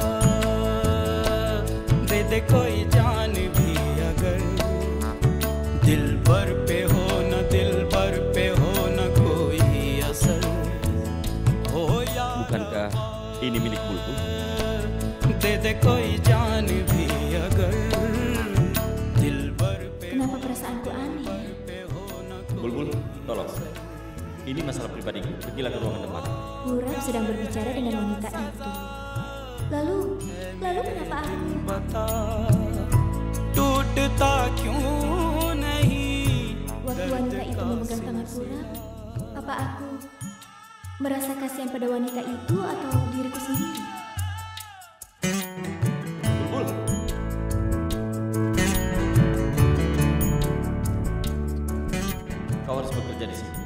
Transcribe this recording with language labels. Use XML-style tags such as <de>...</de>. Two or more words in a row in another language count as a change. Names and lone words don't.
<hi>दे दे कोई जान भी अगर दिल भर पे हो न दिल भर पे हो न कोई असर हो या</hi> <id>Bukankah ini milik Bulbul?</id> <hi>दे दे कोई जान भी अगर दिल भर पे.</hi> <id>Kenapa perasaanku aneh? Bulbul, tolong. Ini masalah pribadiku. Pergilah ke ruangan depan. Purab sedang berbicara dengan wanita itu. Lalu kenapa aku?</id> <hi>बता टूटता क्यों नहीं.</hi> <id>Waktu wanita itu memegang tangan Purab, apa aku merasa kasihan pada wanita itu atau diriku sendiri? Bulbul. Kau harus bekerja di sini.</id>